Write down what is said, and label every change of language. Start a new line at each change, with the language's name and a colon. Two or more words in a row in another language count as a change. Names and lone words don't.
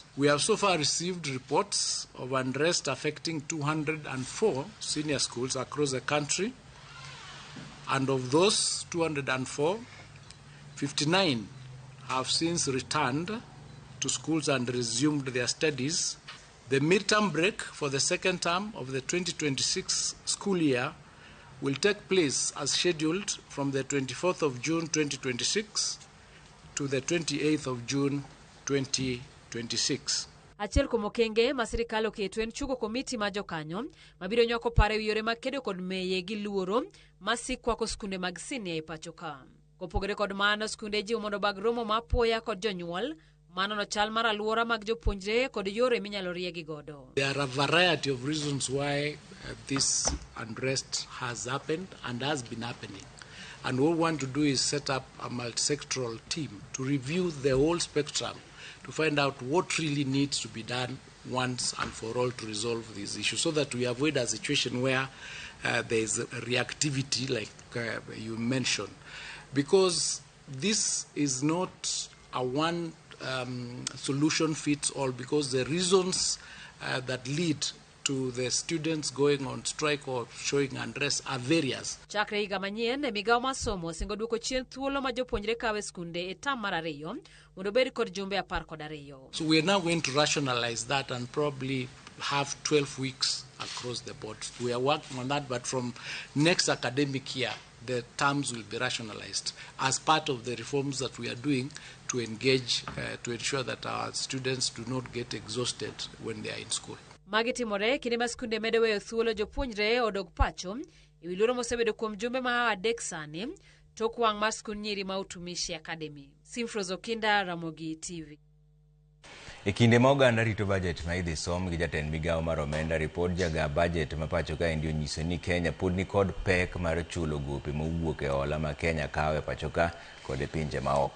English: We have so far received reports of unrest affecting 204 senior schools across the country, and of those 204, 59 have since returned to schools and resumed their studies. The midterm break for the second term of the 2026 school year will take place as scheduled from the 24th of June 2026 to the 28th of June 2026.
Luo (Kenya and Tanzania): Achiel kuom okenge ma sirikal oketo en chugo komiti ma jokanyo mabiro nyoko paro e yore mag kedo kod meye gi luoro masikwako skunde mag sini e pacho ka. Kopogore kod mano skunde jiwo mondo bag romo mapoya kod jonyuol mano no chal mar aluora mag jopuonjre kod yore minyalo riegi godo.
English: There are a variety of reasons why this unrest has happened and has been happening. And what we want to do is set up a multi-sectoral team to review the whole spectrum to find out what really needs to be done once and for all to resolve these issues so that we avoid a situation where there is a reactivity like you mentioned. Because this is not a one solution fits all, because the reasons that lead to the students going on strike or showing unrest are various.
Luo (Kenya and Tanzania): Chakre higa manyien migao mar somo osingo duoko chien thuolo ma jopuonjre kawe skunde e tam mar 2 mondo bed kod jumbe 12.
English: So we are now going to rationalize that and probably have 12 weeks across the board. We are working on that, but from next academic year the terms will be rationalized as part of the reforms that we are doing to engage, to ensure that our students do not get exhausted when they are in school.
Luo (Kenya and Tanzania): Magitimore kinde ma skunde medo weyo thuolo jopuonjre odog pacho ewi luoro mosebedo kuom jumbe ma adek sani tok wang' mar skund nyiri ma Utumishi Academy. Simfroz Okinda, Ramogi TV. E kinde ma oganda rito budget ma idhi som gi jatend migawo mar omenda, ripod jaga budget ma pacho ka endi onyiso ni Kenya pod ni kod pek mar chulo gope mowuok e hola ma Kenya kawo e pacho ka kod e pinje ma oko.